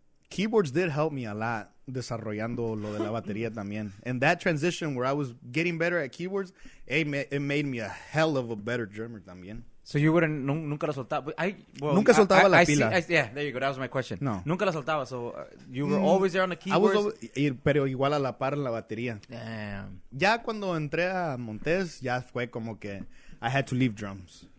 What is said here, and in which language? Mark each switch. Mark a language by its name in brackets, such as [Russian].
[English] Keyboards did help me a lot [Spanish] desarrollando lo de la batería también. [English] And that transition where I was getting better at keyboards, it made me a hell of a better drummer también. So you wouldn't, [Spanish] nunca la soltaba. Nunca soltaba la pila. [English] Yeah, there you go. That was my question. No. [Spanish] Nunca la soltaba. [English] So you were always there on the I was keyboards. [Spanish] pero igual a la par en la batería. [English] Damn. [Spanish] Ya cuando entré a Montes, ya fue como que [English] I had to leave drums.